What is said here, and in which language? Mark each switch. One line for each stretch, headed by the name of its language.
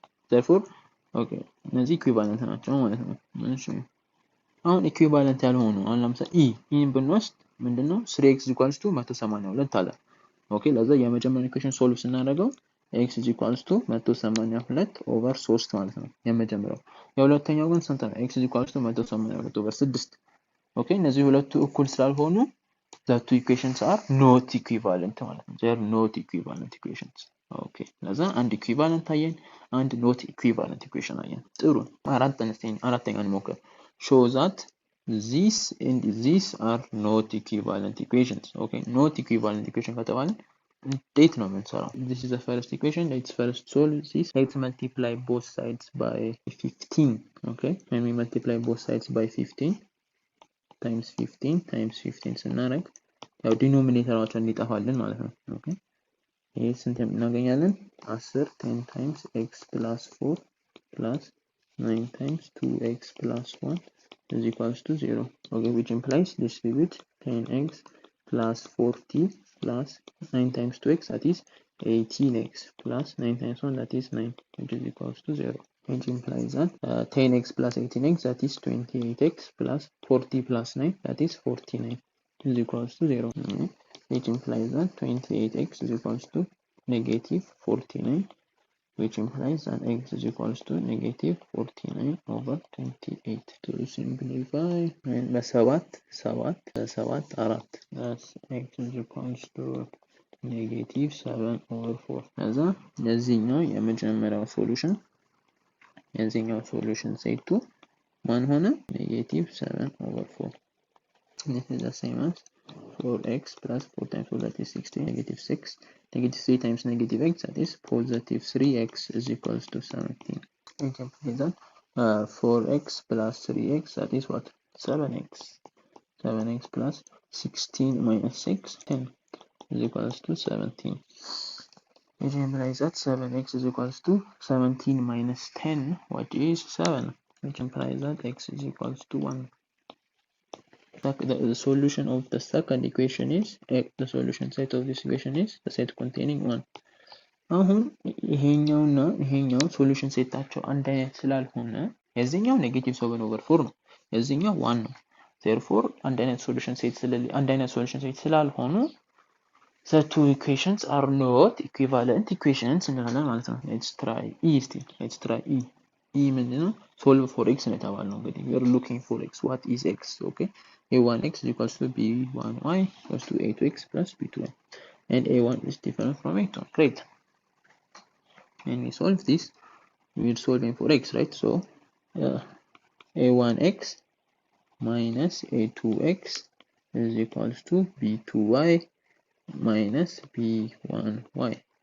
Amharic: Therefore, okay, እነዚህ equivalent ናቸው ማለት ነው። እሺ አሁን equivalent ያልሆኑ አሁን ለምሳሌ ይህን ብንወስድ ምንድነው
English: 3x equals to 182
Amharic: አለ። ኦኬ ለዛ የመጀመሪያው ኢኩዌሽን ሶልቭ ስናደርገው
English: x is equals to 182 over 3
Amharic: ማለት ነው የመጀመሪያው። የሁለተኛው ግን ስንት ነው?
English: x is equals to 182 over 6።
Amharic: ኦኬ እነዚህ ሁለቱ እኩል ስላልሆኑ
English: the two equations are not equivalent
Amharic: ማለት ነው።
English: they are not equivalent equations.
Amharic: ኦኬ ለዛ አንድ equivalent አየን፣ አንድ not equivalent equation አየን። ጥሩ አራተኛ እንሞክር።
English: show that these and these are not equivalent equations. Okay, not equivalent equation
Amharic: ከተባለ እንዴት ነው የምንሰራው?
English: This is the first equation. Let's first solve this. Let's multiply both sides by 15. Okay, when we multiply both sides by 15 times 15
Amharic: ስናደርግ ያው ዲኖሚኔተራቸው እንዲጠፋልን ማለት ነው። ኦኬ ይሄ ስንት እናገኛለን?
English: 10 10 times x plus 4 plus 9 times 2x plus 1 is equals to 0. Okay, which implies distribute 10x plus 40 plus 9 times 2x, that is 18x plus 9 times 1, that is 9, which is equals to 0. Which implies that 10x plus 18x, that is 28x plus 40 plus 9, that is 49, is equals to 0. Which implies that 28x is equals to negative 49, which implies that x is equals to negative 49 over 28. To simplify, and
Amharic: በሰባት አራት,
English: that's x is equals to negative 7 over 4.
Amharic: ከዛ የዚህኛው የመጀመሪያው ሶሉሽን ሴቱ ማን ሆነ?
English: negative 7 over 4. This is the same as 4x plus 4 times 4, that is 16, negative 6. Negative 3 times negative x, that is positive 3x is equals to 17. We can put that 4x plus 3x, that is what? 7x. 7x plus 16 minus 6, 10 is equals to 17. We can realize that 7x is equals to 17 minus 10, what is 7? We can imply that x is equals to 1. The solution of the second equation is, the solution set of this equation is the set containing 1.
Amharic: አሁን ይሄኛውና ይሄኛው ሶሉሽን ሴታቸው አንድ አይነት ስላልሆነ የዚህኛው ኔጌቲቭ 7 over 4 ነው፣ የዚህኛው 1 ነው። therefore አንድ አይነት ሶሉሽን ሴት ስላልሆኑ
English: the two equations are not equivalent equations
Amharic: እንላለን ማለት ነው።
English: let's try e.
Amharic: e ምንድነው?
English: solve for x
Amharic: ነው የተባልነው። እንግዲህ
English: we are looking for x. what is x? okay, a1x is equals to b1y equals to a2x plus b2y, and a1 is different from a2. Great. When we solve this, we are solving for x, right? So a1x minus a2x is equals to b2y minus b1y.